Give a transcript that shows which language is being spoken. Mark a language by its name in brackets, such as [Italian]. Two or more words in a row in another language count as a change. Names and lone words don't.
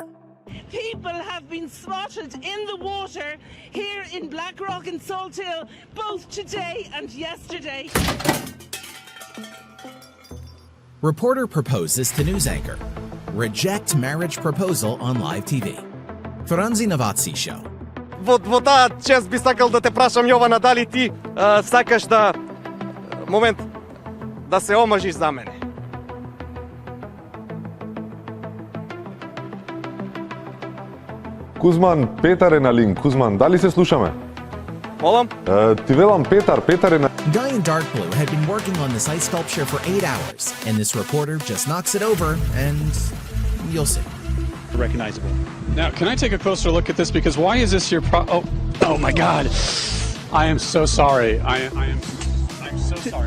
[English] People have been spotted in the water here in Blackrock and Salt Hill, both today and yesterday. Reporter proposes to news anchor. Reject marriage proposal on live TV. Franzi Navazi Show. [Macedonian] Во таа чест би сакал да те прашам, Јована, дали ти сакаш да момент да се омажиш за мене? Кузман, Петар е на линк. Кузман, дали се слушаме? Молам? Ти велам Петар е на... [English] Guy in dark blue had been working on this ice sculpture for 8 hours, and this reporter just knocks it over, and you'll see. Recognizable. Now, can I take a closer look at this? Because why is this your oh my God. I am so sorry. I'm so sorry.